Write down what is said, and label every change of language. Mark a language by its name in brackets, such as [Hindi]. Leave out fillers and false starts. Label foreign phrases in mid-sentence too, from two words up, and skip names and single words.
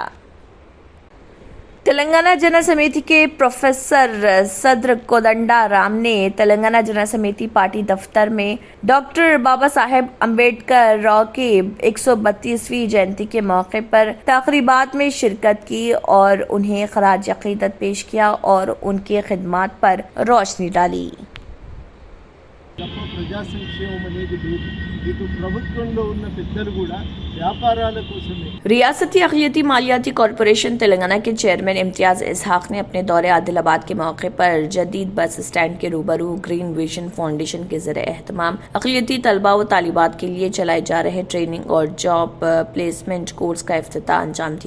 [Urdu] تلنگانہ جنا سمیتی کے پروفیسر صدر کودنڈا رام نے تلنگانہ جنا سمیتی پارٹی دفتر میں ڈاکٹر بابا صاحب امبیڈکر راؤ کی 132ویں جینتی کے موقع پر تقریبات میں شرکت کی اور انہیں خراج عقیدت پیش کیا اور ان کی خدمات پر روشنی ڈالی۔ [Telugu] ప్రజా సంక్షేమం అనేది లేదు. ఇటు ప్రభుత్వంలో ఉన్న పెద్దలు కూడా వ్యాపారాల కోసమే [Urdu] ریاستی اقلیتی مالیاتی کارپوریشن تلنگانہ کے چیئرمین امتیاز اسحاق نے اپنے دورے عادل آباد کے موقع پر جدید بس اسٹینڈ کے روبرو گرین ویژن فاؤنڈیشن کے زیر اہتمام اقلیتی طلباء و طالبات کے لیے چلائے جا رہے ٹریننگ اور جاب پلیسمنٹ کورس کا افتتاح انجام دیا۔